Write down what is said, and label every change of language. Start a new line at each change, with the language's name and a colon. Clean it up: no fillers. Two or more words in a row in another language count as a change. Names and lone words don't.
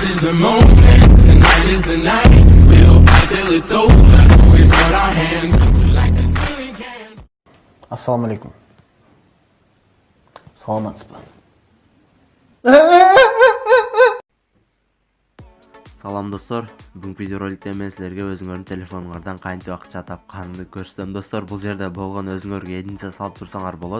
English: the moment. Tonight is the night. We'll fight till it's over. So we put our hands up like the ceiling can.
Arabic: السلام عليكم. Саламатсызбы?
Kyrgyz: Салам достор, бүгүнкү видеороликте мен силерге өзүңөрдүн телефонуңардан кантип акча тапканымды көрсөтөм. Достор, бул жерде болгон өзүңөргө единица салып турсаңар болот.